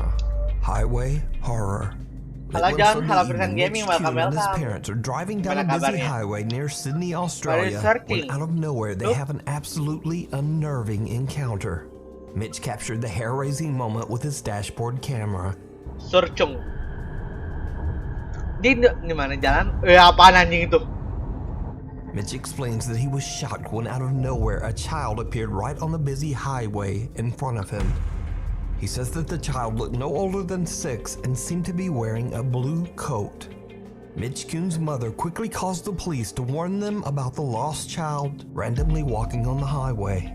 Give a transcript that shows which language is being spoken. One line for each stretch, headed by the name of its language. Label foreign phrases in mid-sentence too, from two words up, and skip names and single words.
English: Highway horror. Halo John, halo Persen Gaming, welcome. His parents are driving down a busy highway near Sydney, Australia, when out of nowhere they have an absolutely unnerving encounter. Mitch captured the hair-raising moment with his dashboard camera.
Indonesian: Surcung. Di mana jalan? Apaan anjing itu?
English: Mitch explains that he was shocked when out of nowhere a child appeared right on the busy highway in front of him. He says that the child looked no older than 6 and seemed to be wearing a blue coat. Mitch Kuhn's mother quickly calls the police to warn them about the lost child randomly walking on the highway.